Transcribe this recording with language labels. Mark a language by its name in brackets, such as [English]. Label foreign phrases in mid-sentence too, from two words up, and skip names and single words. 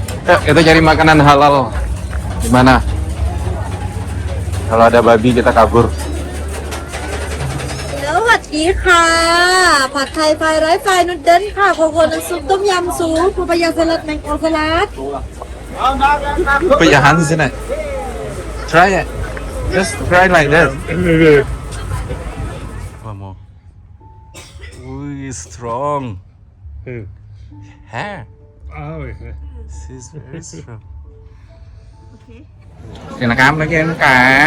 [Indonesian] Kita cari makanan halal. Gimana? Kalau ada babi kita kabur. [Thai] สวัสดีค่ะ [English] Pad Thai fried rice fried noodle ค่ะ coconut soup tom yum soup papaya salad mango salad Put your hands in it. Try it. Just try like this. One more. Ooh, strong. Hair. Oh, yeah. This is very strong. [Vietnamese] Cái là cám, cái là cám.